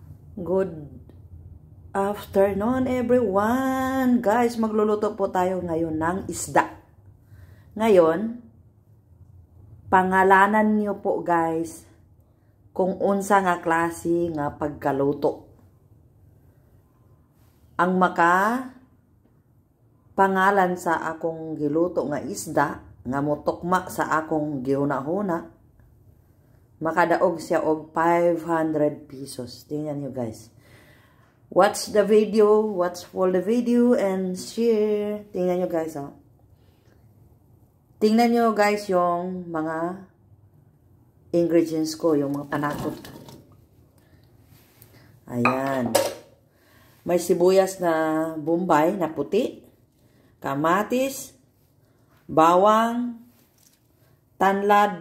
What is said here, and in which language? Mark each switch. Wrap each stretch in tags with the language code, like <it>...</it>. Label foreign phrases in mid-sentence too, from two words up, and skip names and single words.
<en>Good afternoon everyone.</en> <tl>Guys, magluluto po tayo ngayon ng isda. Ngayon, pangalanan niyo po guys</tl> <ceb>kung unsa nga klase nga pagkaluto. Ang maka pangalan sa akong giluto nga isda nga motokma sa akong gihuna-huna, makadaog siya og 500 pesos.</ceb> <tl>Tingnan nyo guys.</tl> <en>Watch the video, watch for the video and share.</en> <tl>Tingnan nyo guys, oh. Tingnan nyo guys yung mga ingredients ko, yung mga panakot. Ayan. May sibuyas na bombay na puti, kamatis, bawang, tanlad.</tl>